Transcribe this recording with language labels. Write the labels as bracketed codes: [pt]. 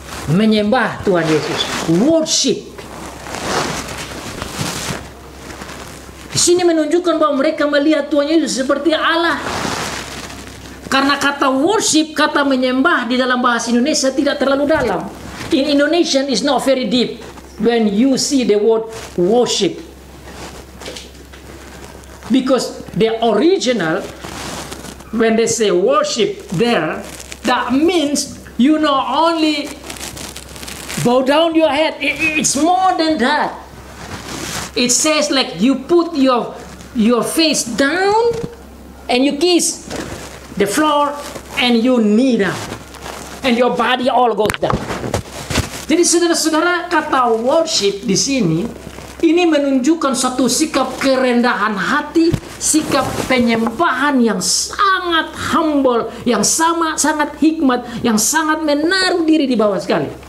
[id] Menyembah Tuhan Yesus. Worship. Di sini menunjukkan bahwa mereka melihat Tuhan Yesus seperti Allah. Karena kata worship, kata menyembah di dalam bahasa Indonesia tidak terlalu dalam. [en] In Indonesian is not very deep when you see the word worship. Because the original, when they say worship there, that means you not only bow down your head, it's more than that. It says like you put your face down and you kiss the floor and you knee down. And your body all goes down. [id] Jadi saudara-saudara, kata worship di sini ini menunjukkan suatu sikap kerendahan hati, sikap penyembahan yang sangat humble, yang sangat hikmat, yang sangat menaruh diri di bawah sekali.